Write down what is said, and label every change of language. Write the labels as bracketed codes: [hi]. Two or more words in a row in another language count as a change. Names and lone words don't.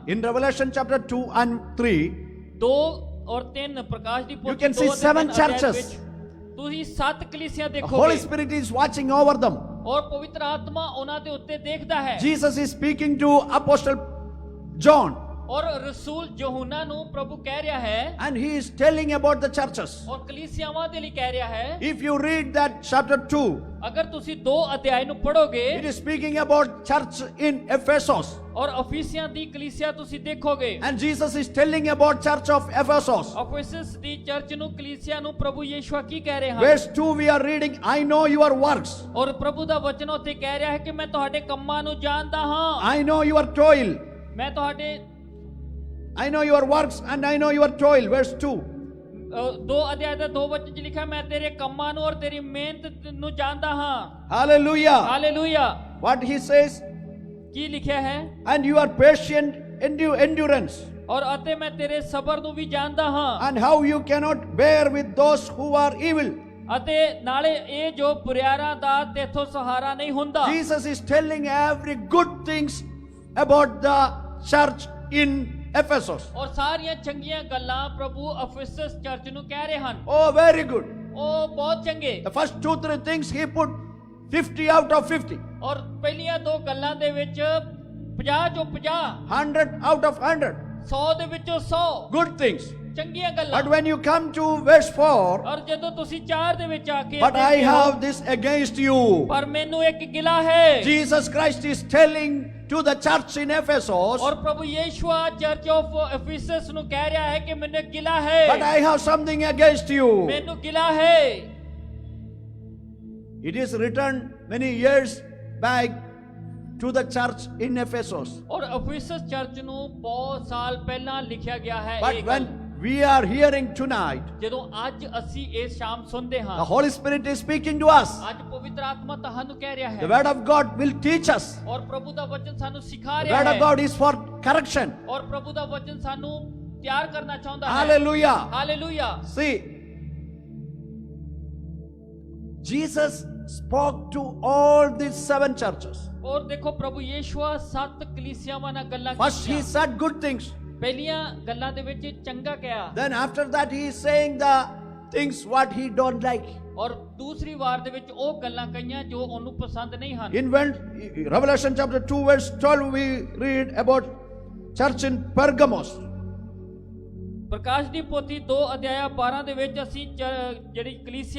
[en] In Revelation chapter 2 and 3, [pa] 2 ਔਰ 3 ਪ੍ਰਕਾਸ਼ ਦੀ ਪੋਥੀ [en] can 2 see [pa] ਅਤੇ 7 3 ਅਧਿਆਇ [en] churches. [pa] ਵਿੱਚ ਤੁਸੀਂ 7 ਕਲੀਸਿਆਂ [en] the Holy [pa] ਦੇਖੋਗੇ [en] Spirit is watching over them. [pa] ਔਰ ਪਵਿੱਤਰ ਆਤਮਾ ਉਹਨਾਂ ਦੇ ਉੱਤੇ ਦੇਖਦਾ ਹੈ [en] Jesus is speaking to Apostle John, [pa] ਔਰ ਰਸੂਲ ਯਹੂਨਾ ਨੂੰ ਪ੍ਰਭੂ ਕਹਿ ਰਿਹਾ ਹੈ [en] and he is telling about the churches. [pa] ਔਰ ਕਲੀਸਿਆਵਾਂ ਦੇ ਲਈ ਕਹਿ ਰਿਹਾ ਹੈ [en] If you read that chapter 2, [pa] ਅਗਰ ਤੁਸੀਂ 2 ਅਧਿਆਇ ਨੂੰ ਪੜੋਗੇ [en] it is speaking about church in Ephesus. [pa] ਔਰ ਅਫੀਸੀਆਂ ਦੀ ਕਲੀਸਿਆ ਤੁਸੀਂ ਦੇਖੋਗੇ [en] And Jesus is telling about church of Ephesus. [pa] ਅਫੀਸਸ ਦੀ ਚਰਚ ਨੂੰ ਕਲੀਸਿਆ ਨੂੰ ਪ੍ਰਭੂ ਯੀਸ਼ੂ ਕੀ ਕਹਿ ਰਹੇ ਹਨ [en] Verse 2 we are reading, I know your works. [pa] ਔਰ ਪ੍ਰਭੂ ਦਾ ਵਚਨ ਉੱਥੇ ਕਹਿ ਰਿਹਾ ਹੈ ਕਿ ਮੈਂ ਤੁਹਾਡੇ ਕੰਮਾਂ ਨੂੰ ਜਾਣਦਾ ਹਾਂ [en] I know your toil. [pa] ਮੈਂ ਤੁਹਾਡੇ [en] I know your works and I know your toil. Verse 2. [pa] 2 ਅਧਿਆਇ ਦਾ 2 ਵਚਨ 'ਚ ਲਿਖਿਆ, ਮੈਂ ਤੇਰੇ ਕੰਮਾਂ ਨੂੰ ਔਰ ਤੇਰੀ ਮਿਹਨਤ ਨੂੰ ਜਾਣਦਾ ਹਾਂ। [en] Hallelujah. [pa] ਹਾਲੇਲੂਇਆ। [en] What he says, [pa] ਕੀ ਲਿਖਿਆ ਹੈ? [en] and you are patient, endurance, [pa] ਔਰ ਅਤੇ ਮੈਂ ਤੇਰੇ ਸਬਰ ਨੂੰ ਵੀ ਜਾਣਦਾ ਹਾਂ, [en] and how you cannot bear with those who are evil. [pa] ਅਤੇ ਨਾਲੇ ਇਹ ਜੋ ਬੁਰਿਆਰਾਂ ਦਾ ਤੇਥੋਂ ਸਹਾਰਾ ਨਹੀਂ ਹੁੰਦਾ। [en] Jesus is telling every good things about the church in Ephesus. [pa] ਔਰ ਸਾਰੀਆਂ ਚੰਗੀਆਂ ਗੱਲਾਂ ਪ੍ਰਭੂ ਅਫਿਸਸ ਚਰਚ ਨੂੰ ਕਹਿ ਰਹੇ ਹਨ। [en] Oh, very good. [pa] ਉਹ ਬਹੁਤ ਚੰਗੇ। [en] The first 2-3 things he put 50 out of 50. [pa] ਔਰ ਪਹਿਲੀਆਂ 2 ਗੱਲਾਂ ਦੇ ਵਿੱਚ 50 ਚੋਂ 50, [en] 100 out of 100. [pa] 100 ਦੇ ਵਿੱਚੋਂ 100 [en] Good things. [pa] ਚੰਗੀਆਂ ਗੱਲਾਂ। [en] But when you come to verse 4, [pa] ਔਰ ਜਦੋਂ ਤੁਸੀਂ 4 ਦੇ ਵਿੱਚ ਆ ਕੇ [en] but I [pa] ਦੇਖਦੇ ਹੋ, [en] have this against you. [pa] ਪਰ ਮੈਨੂੰ ਇੱਕ ਗਿਲਾ ਹੈ। [en] Jesus Christ is telling to the church in Ephesus, [pa] ਔਰ ਪ੍ਰਭੂ ਯੀਸ਼ੂ [en] church of Ephesus [pa] ਨੂੰ ਕਹਿ ਰਿਹਾ ਹੈ ਕਿ ਮੈਨੂੰ ਇੱਕ ਗਿਲਾ ਹੈ। [en] but I have something against you. [pa] ਮੈਨੂੰ ਗਿਲਾ ਹੈ। [en] It is written many years back to the church in Ephesus. [pa] ਔਰ ਐਫੀਸਸ ਚਰਚ ਨੂੰ ਬਹੁਤ ਸਾਲ ਪਹਿਲਾਂ ਲਿਖਿਆ ਗਿਆ ਹੈ [en] But [pa] ਇਹ ਗੱਲ। [en] when we are hearing tonight, [pa] ਜਦੋਂ ਅੱਜ ਅਸੀਂ ਇਸ ਸ਼ਾਮ ਸੁਣਦੇ [en] the [pa] ਹਾਂ, [en] Holy Spirit is speaking to us. [pa] ਅੱਜ ਪਵਿੱਤਰ ਆਤਮਾ ਤੁਹਾਨੂੰ ਕਹਿ ਰਿਹਾ [en] The [pa] ਹੈ [en] Word of God will teach us. [pa] ਔਰ ਪ੍ਰਭੂ ਦਾ ਵਚਨ ਸਾਨੂੰ ਸਿਖਾ [en] The [pa] ਰਿਹਾ [en] Word of [pa] ਹੈ [en] God is for correction. [pa] ਔਰ ਪ੍ਰਭੂ ਦਾ ਵਚਨ ਸਾਨੂੰ ਤਿਆਰ ਕਰਨਾ ਚਾਹੁੰਦਾ ਹੈ। [en] Hallelujah. [pa] ਹਾਲੇਲੂਇਆ। [en] See, Jesus spoke to all these 7 churches. [pa] ਔਰ ਦੇਖੋ ਪ੍ਰਭੂ ਯੀਸ਼ੂ 7 ਕਲੀਸਿਆਵਾਂ ਨਾਲ ਗੱਲਾਂ [en] First, he [pa] ਕੀਤੀਆਂ। [en] said good things. [pa] ਪਹਿਲੀਆਂ ਗੱਲਾਂ ਦੇ ਵਿੱਚ ਚੰਗਾ ਕਿਹਾ, [en] Then, after that, he is saying the things what he don't like. [pa] ਔਰ ਦੂਸਰੀ ਵਾਰ ਦੇ ਵਿੱਚ ਉਹ ਗੱਲਾਂ ਕਹੀਆਂ ਜੋ ਉਹਨੂੰ ਪਸੰਦ ਨਹੀਂ ਹਨ। [en] In Revelation chapter 2, verse 12, we read about church in Pergamos. [pa] ਪ੍ਰਕਾਸ਼ ਦੀ ਪੋਥੀ 2 ਅਧਿਆਇ 12 ਦੇ ਵਿੱਚ ਅਸੀਂ ਜਿਹੜੀ ਕਲੀਸਿਆ